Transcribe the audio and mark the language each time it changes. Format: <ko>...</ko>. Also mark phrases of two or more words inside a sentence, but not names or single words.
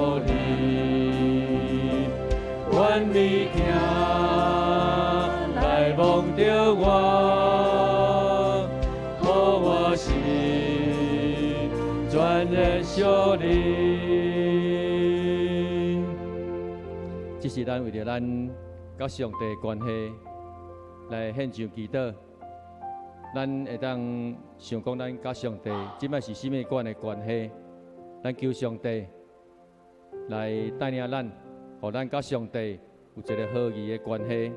<nan>愿你听来望着我，予我心全然属你。这是咱为着咱甲上帝的关系来献上祈祷。咱会当想讲，咱甲上帝即摆是甚物款的关系？咱求上帝来带领咱，互咱甲上帝有一个好义的关系。</nan>